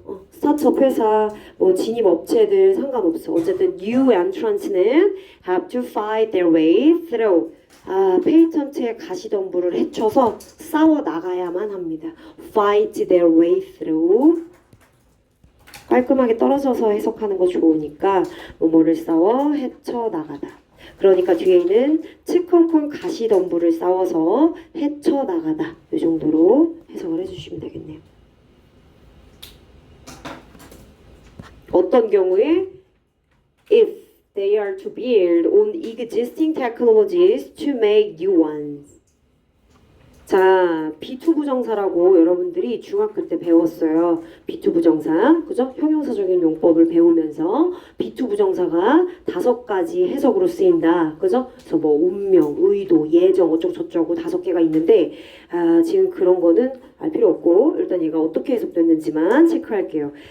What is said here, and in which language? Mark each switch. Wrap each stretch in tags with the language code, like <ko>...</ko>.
<ko>스타트업 회사, 뭐 진입 업체들 상관없어. 어쨌든</ko> <en>new entrants는 have to fight their way through.</en> <ko>페이턴트의 가시덤불을 헤쳐서 싸워 나가야만 합니다.</ko> <en>fight their way through.</en> <ko>깔끔하게 떨어져서 해석하는 거 좋으니까 뭐뭐를 싸워 헤쳐 나가다. 그러니까 뒤에 있는 츠컬콘 가시덤불을 싸워서 헤쳐 나가다. 이 정도로 해석을 해주시면 되겠네요. 어떤 경우에</ko> <en>if they are to build on existing technologies to make new ones.</en> <ko>자, B2 부정사라고 여러분들이 중학교 때 배웠어요. B2 부정사, 그죠? 형용사적인 용법을 배우면서 B2 부정사가 5가지 해석으로 쓰인다, 그죠? 그래서 뭐 운명, 의도, 예정 어쩌고 저쩌고 5개가 있는데 지금 그런 거는 알 필요 없고 일단 얘가 어떻게 해석됐는지만 체크할게요.</ko>